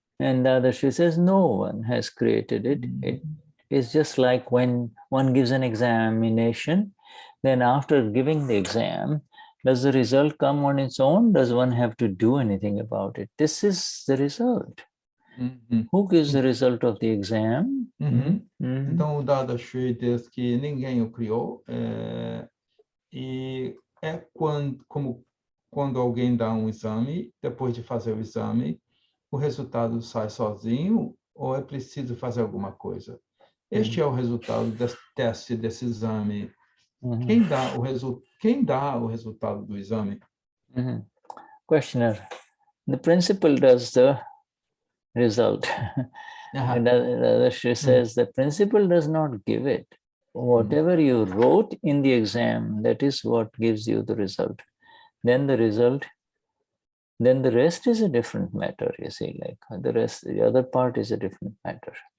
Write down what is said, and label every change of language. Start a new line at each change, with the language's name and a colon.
English: And Dadashri says no one has created it. It is just like when one gives an examination, then after giving the exam, does the result come on its own? Does one have to do anything about it? This is the result. Who gives the result of the exam?
Portuguese: Então, o Dadashri diz que ninguém o criou, e é quando alguém dá um exame, depois de fazer o exame, o resultado sai sozinho ou é preciso fazer alguma coisa? Este é o resultado desse teste, desse exame. Quem dá o resultado do exame?
English: Questioner, the principal does the result. And Dadashri says the principal does not give it. whatever you wrote in the exam, that is what gives you the result. Then the rest is a different matter, you see, like the other part is a different matter.